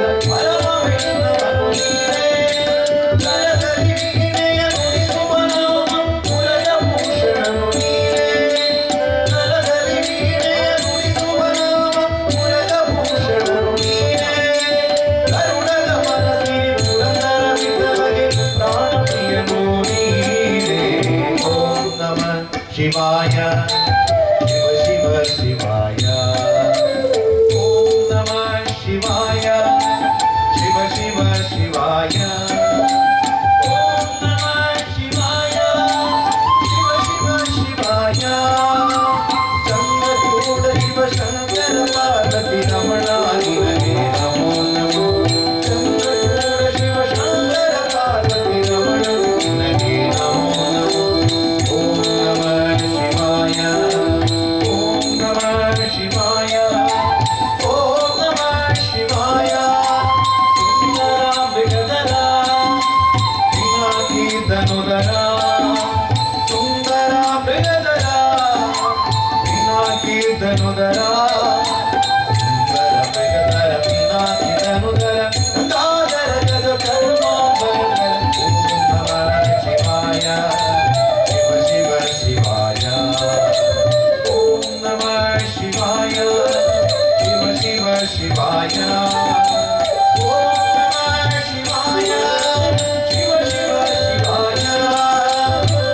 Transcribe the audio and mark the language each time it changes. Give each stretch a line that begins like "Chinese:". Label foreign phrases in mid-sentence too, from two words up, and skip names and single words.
Kannada: ಪರಮ ವೈಷ್ಣವನು ನೀನೇ ಜಲಧರಿ ವೀಣೆಯ ನುಡಿಸುವ ನಾಮ ಪುರದ ಭೂಷಣನು ನೀನೇ ಜಲಧರಿ ವೀಣೆಯ ನುಡಿಸುವ ನಾಮ ಪುರದ ಭೂಷಣನು ನೀನೇ ಕರುಣದ ಮನಸ್ಸಿನ ಪುರಂದರ ವಿಠಲಗೆ ಪ್ರಾಣಪ್ರಿಯನು ನೀನೇ ಓಂ
Sanskrit: ನಮಃ ಶಿವಾಯ ಶಿವ ಶಿವ ಶಿವಾಯ ಓಂ ನಮಃ ಶಿವಾಯ ಶಿವ ಶಿವ ಶಿವಾಯ ಓಂ ನಮಃ ಶಿವಾಯ ಶಿವ ಶಿವ ಶಿವಾಯ ಚಂದ್ರಚೂಡ
Kannada: ಶಿವ ಶಂಕರ ಪಾರ್ವತಿ ರಮಣ ನಿನಗೆ ನಮೋ ನಮೋ ಚಂದ್ರಚೂಡ ಶಿವ ಶಂಕರ ಪಾರ್ವತಿ ರಮಣ ನಿನಗೆ ನಮೋ
Sanskrit: ನಮೋ ಓಂ ನಮಃ ಶಿವಾಯ ಓಂ ನಮಃ ಶಿವಾಯ ಓಂ ನಮಃ ಶಿವಾಯ
Kannada: ಸುಂದರ ಮೃಗಧರ ಪಿನಾಕಿ ಧನುಧರ ಸುಂದರ ಮೃಗಧರ ಪಿನಾಕಿ ಧನುಧರ
Sanskrit: ಸುಂದರ ಮೃಗಧರ ಪಿನಾಕಿ ಧನುಧರ ಗಂಗಾಧರ ಗದ ಕರುಣಾಧರ ಓಂ ನಮಃ ಶಿವಾಯ ಶಿವ ಶಿವ ಶಿವಾಯ ಓಂ ನಮಃ ಶಿವಾಯ ಶಿವ ಶಿವ ಶಿವಾಯ ಓಂ ನಮಃ ಶಿವಾಯ ಶಿವ ಶಿವ ಶಿವಾಯ